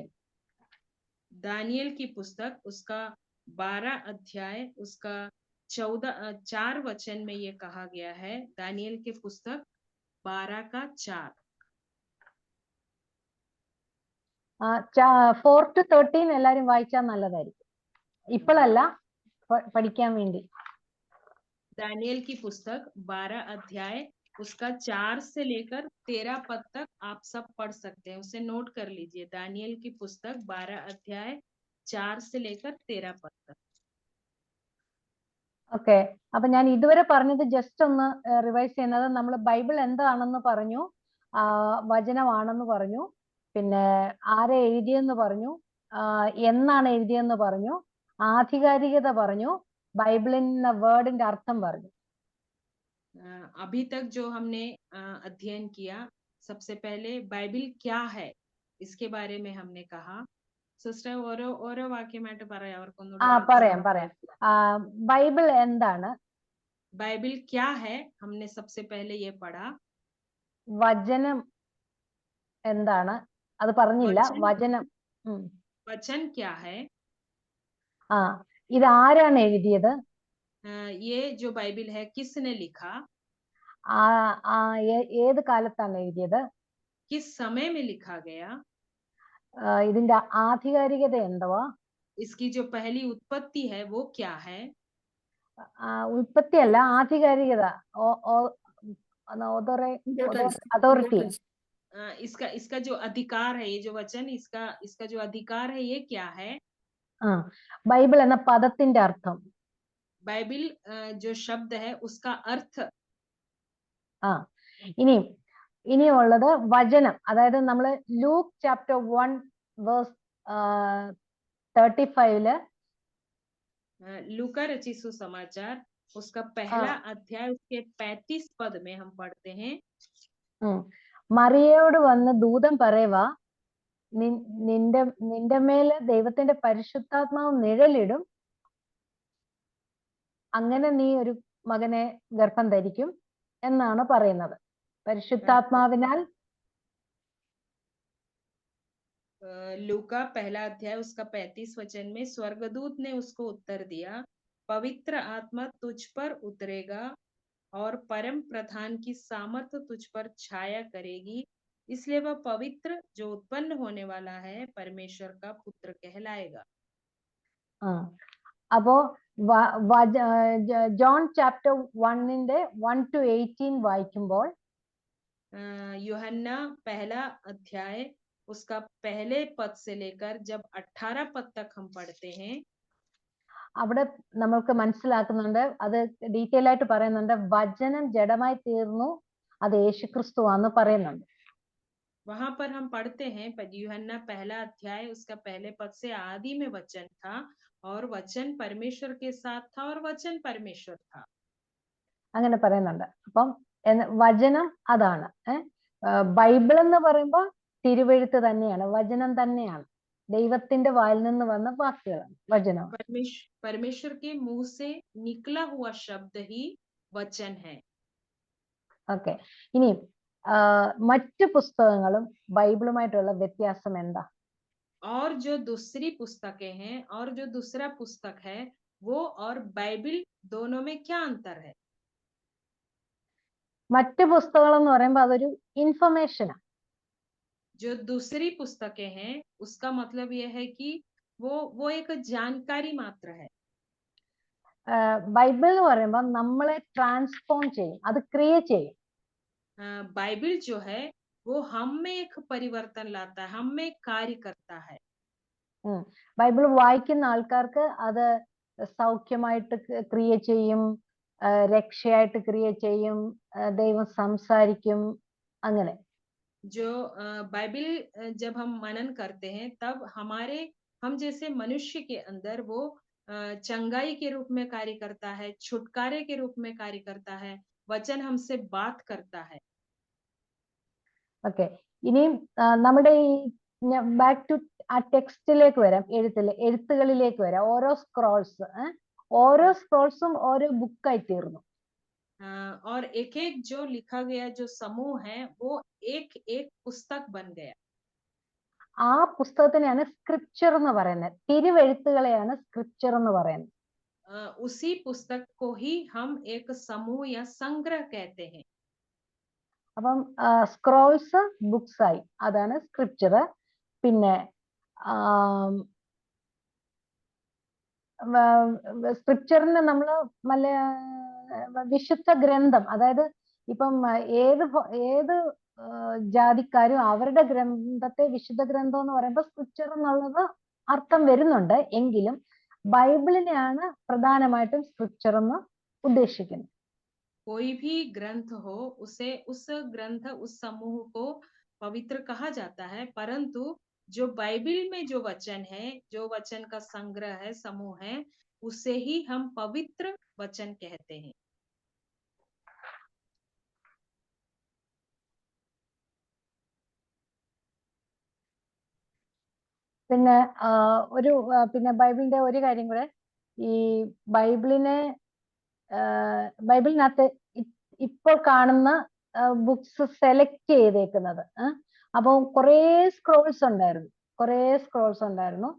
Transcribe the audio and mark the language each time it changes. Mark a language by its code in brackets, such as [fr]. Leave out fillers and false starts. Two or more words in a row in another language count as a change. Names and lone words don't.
[hi] दानियल की पुस्तक उसका 12 अध्याय उसका 4 वचन में ये कहा गया है. दानियल की पुस्तक 12 का 4. [ml] 4 to 13 എല്ലാരും വായിച്ചാൽ നല്ലതായിരിക്കും, ഇപ്പോഴല്ല, പഠിക്കാൻ വേണ്ടി. [hi] दानियल की पुस्तक 12 अध्याय उसका 4 से लेकर 13 पद तक आप सब पढ़ सकते हैं, उसे नोट कर लीजिए. दानियल की पुस्तक 12 अध्याय 4 से लेकर 13 पद तक. [ml] ഓക്കെ, അപ്പൊ ഞാൻ ഇതുവരെ പറഞ്ഞത് ജസ്റ്റ് ഒന്ന് റിവൈസ് ചെയ്യുന്നത്, നമ്മൾ ബൈബിൾ എന്താണെന്ന് പറഞ്ഞു, വചനമാണെന്ന് പറഞ്ഞു, പിന്നെ ആരെ എഴുതിയെന്ന് പറഞ്ഞു, എന്നാണ് എഴുതിയെന്ന് പറഞ്ഞു, ആധികാരികത പറഞ്ഞു, ബൈബിളിന്റെ വേർഡിന്റെ അർത്ഥം പറഞ്ഞു. [hi] अभी तक जो हमने अध्ययन किया, सबसे पहले बाइबिल क्या है इसके बारे में हमने कहा. [ml] സിസ്റ്റർ ഓരോ വാക്യമായിട്ട് പറയാം അവർക്കൊന്നും. പറയാം. ബൈബിൾ എന്താണ്, [hi] बाइबिल क्या है, हमने सबसे पहले ये पढ़ा. [ml] വചനം എന്താണ് അത് പറഞ്ഞില്ല. [hi] വചൻ क्या है, [ml] ഇത് ആരാണ് എഴുതിയത്, [hi] ये जो बाइबिल है किसने लिखा, [ml] ഏത് കാലത്താണ് എഴുതിയത്, [hi] किस समय में लिखा गया, [ml] ഇതിന്റെ ആധികാരികത എന്തുവാ, [hi] इसकी जो पहली उत्पत्ति है वो क्या है. [ml] ഉൽപ്പത്തി അല്ല, ആധികാരികത, അതോറിറ്റി. [hi] इसका जो अधिकार है, ये जो वचन, इसका जो अधिकार है, ये क्या है. [ml] ബൈബിൾ എന്ന പദത്തിന്റെ അർത്ഥം, [hi] बाइबिल जो शब्द है उसका अर्थ. [ml] ഇനിയുള്ളത് വചനം, അതായത് നമ്മള് [en] Luke chapter 1 verse 35 [hi] लूका रचित सुसमाचार उसका पहला अध्याय उसके 35 पद में हम पढ़ते हैं. [ml] മറിയയോട് വന്ന് ദൂതൻ പറയുവാ, നിന്റെ മേല് ദൈവത്തിന്റെ പരിശുദ്ധാത്മാവ് നിഴലിടും, അങ്ങനെ നീ ഒരു മകനെ ഗർഭം ധരിക്കും എന്നാണ് പറയുന്നത്. പരിശുദ്ധാത്മാവിനാൽ. [hi] लूका पहला अध्याय उसका 35 वचन में स्वर्गदूत ने उसको उत्तर दिया, पवित्र आत्मा तुझ पर उतरेगा और परम प्रधान की सामर्थ तुझ पर छाया करेगी, इसलिए वह पवित्र जो उत्पन्न होने वाला है परमेश्वर का पुत्र कहलाएगा. [ml] അപ്പോ [en] John chapter 1 1 to 18 [ml] വായിക്കുമ്പോൾ, [hi] यूहन्ना पहला अध्याय उसका पहले पद से लेकर जब 18 पद तक हम पढ़ते हैं, [ml] അവിടെ നമ്മൾക്ക് മനസ്സിലാക്കുന്നുണ്ട്, അത് ഡീറ്റെയിൽ ആയിട്ട് പറയുന്നുണ്ട്, വചനം ജഡമായി തീർന്നു, അത് യേശുക്രിസ്തുവാന്ന് പറയുന്നുണ്ട്. [hi] वहां पर हम पढ़ते हैं यूहन्ना पहला अध्याय उसका पहले पद से, आदि में वचन था और वचन परमेश्वर के साथ था और वचन परमेश्वर था. [ml] അങ്ങനെ പറയുന്നുണ്ട്. അപ്പം വചനം അതാണ്. ബൈബിൾ എന്ന് പറയുമ്പോൾ തിരുവെഴുത്ത് തന്നെയാണ്, വചനം തന്നെയാണ്, ദൈവത്തിന്റെ വായിൽ നിന്ന് വന്ന വാക്കുകളാണ് വചനം. [hi] परमेश्वर के मुंह से निकला हुआ शब्द ही वचन है. [ml] ഓക്കെ, ഇനി മറ്റു പുസ്തകങ്ങളും ബൈബിളുമായിട്ടുള്ള വ്യത്യാസം എന്താ? [hi] और जो दूसरी पुस्तकें हैं और जो दूसरा पुस्तक है वो और बाइबिल दोनों में क्या अंतर है? [ml] മറ്റു പുസ്തകങ്ങൾ എന്ന് പറയുമ്പോൾ അതൊരു ഇൻഫർമേഷനാണ്. [hi] जो दूसरी पुस्तकें हैं उसका मतलब यह है कि वो एक जानकारी मात्र है। [ml] ബൈബിൾ എന്ന് പറയുമ്പോൾ നമ്മളെ ട്രാൻസ്ഫോം ചെയ്യും, അത് ക്രിയേറ്റ് ചെയ്യും. [hi] बाइबल जो है वो हम में एक परिवर्तन लाता है, हम में कार्य करता है। [ml] ബൈബിൾ വായിക്കുന്ന ആൾക്കാർക്ക് അത് സൗഖ്യമായിട്ട് ക്രിയേറ്റ് ചെയ്യും, രക്ഷയായിട്ട് ക്രിയേറ്റ് ചെയ്യും, ദൈവം സംസാരിക്കും, അങ്ങനെ. [hi] जो बाइबल जब हम मनन करते हैं तब हम जैसे मनुष्य के अंदर वो चंगाई के रूप में कार्य करता है, छुटकारे के रूप में कार्य करता है, वचन हमसे बात करता है। [ml] ഓക്കെ, ഇനിയും നമ്മുടെ ഈ [en] back to [ml] ആ ടെക്സ്റ്റിലേക്ക് വരാം, എഴുത്തുകളിലേക്ക് വരാം. ഓരോ സ്ക്രോൾസും ഓരോ ബുക്കായി തീർന്നു. [hi] और एक एक जो लिखा गया जो समूह है वो एक एक पुस्तक बन गया. [ml] ആ പുസ്തകത്തിനെയാണ് സ്ക്രിപ്ചർ എന്ന് പറയുന്നത്, തിരുവെഴുത്തുകളെയാണ് സ്ക്രിപ്ചർ എന്ന് പറയുന്നത്. [hi] उसी पुस्तक को ही हम एक समूह या संग्रह कहते हैं. [ml] അപ്പം [en] scrolls books [ml] ആയി, അതാണ് സ്ക്രിപ്ചർ. പിന്നെ സ്ക്രിപ്ചറിന് നമ്മൾ വിശുദ്ധ ഗ്രന്ഥം, അതായത് ഇപ്പം ഏത് ജാതിക്കാരും അവരുടെ ഗ്രന്ഥത്തെ വിശുദ്ധ ഗ്രന്ഥം എന്ന് പറയുമ്പോൾ സ്ക്രിപ്ചർ എന്നുള്ളത് അർത്ഥം വരുന്നുണ്ട്. എങ്കിലും ബൈബിളിനെയാണ് പ്രധാനമായിട്ടും സ്ക്രിപ്ചർ എന്ന് ഉദ്ദേശിക്കുന്നത്. [hi] कोई भी ग्रंथ हो उसे उस ग्रंथ उस समूह को पवित्र कहा जाता है, परंतु जो बाइबल में जो वचन है, जो वचन का संग्रह है, समूह है, उसे ही हम पवित्र वचन कहते हैं. [ml] പിന്നെ പിന്നെ ബൈബിളിന്റെ ഒരു കാര്യം കൂടെ, ഈ ബൈബിളിനകത്ത് ഇപ്പോൾ കാണുന്ന [en] books select [ml] ചെയ്തേക്കുന്നത്, അപ്പം കുറേ സ്ക്രോൾസ് ഉണ്ടായിരുന്നു.